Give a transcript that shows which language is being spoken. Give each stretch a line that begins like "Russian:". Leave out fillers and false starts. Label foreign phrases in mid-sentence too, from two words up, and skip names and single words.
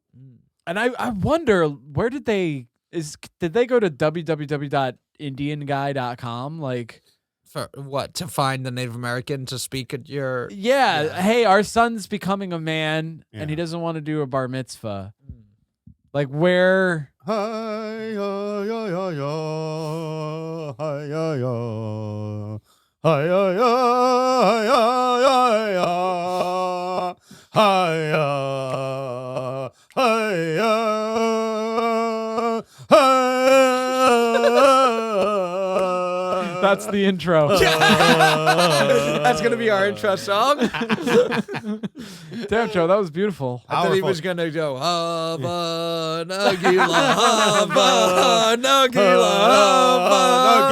English: And I wonder, where did they go to www.indianguy.com? Like, For what? To find the Native American to speak at your... yeah, hey, our son's becoming a man and he Yeah. doesn't want to do a bar mitzvah. Like, where? Hi, ya, ya, ya, ya. Hi, ya, ya. Hi, ya, ya, ya, ya, ya. Hi, ya. Hi, ya. That's the intro. That's going to be our intro song. Damn, Joe, that was beautiful. I thought he was going to go,
Hebrew: Hava, Nagila, Hava, Nagila, Hava,